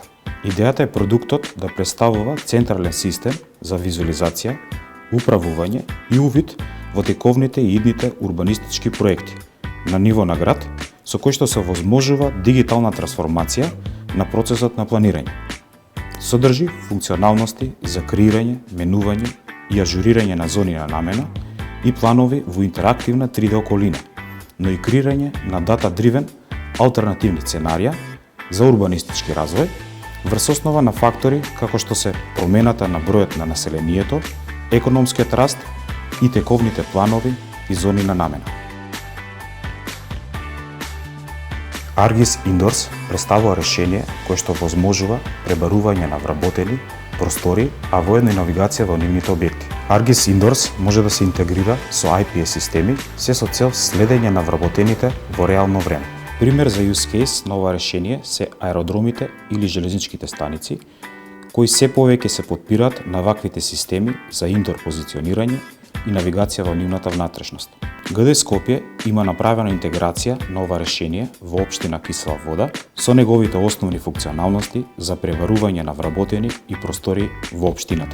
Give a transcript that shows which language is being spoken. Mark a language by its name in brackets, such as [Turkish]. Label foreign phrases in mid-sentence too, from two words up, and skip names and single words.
[Macedonian] Идејата е продуктот да представува централен систем за визуализација, управување и увид во тековните и идните урбанистички проекти на ниво на град, со кој што се возможува дигитална трансформација на процесот на планирање. Содржи функционалности за креирање, менување и ажурирање на зони на намена и планови во интерактивна 3D околина, но и креирање на data-driven алтернативни сценарија за урбанистички развој врз основа на фактори како што се промената на бројот на населението, економскиот раст и тековните планови и зони на намена. ArcGIS Indoors представува решение кое што возможува пребарување на вработени простори, а воедно и навигација во нивните објекти. ArcGIS Indoors може да се интегрира со IPS системи, се со цел следење на вработените во реално време. Пример за [English] use case [Macedonian] на ова решение се аеродромите или железничките станици, кои се повеќе се подпираат на ваквите системи за индор позиционирање и навигација во нивната внатрешност. ГД Скопје има направена интеграција на ова решение во општина Кисела Вода со неговите основни функционалности за преварување на вработени и простори во општината.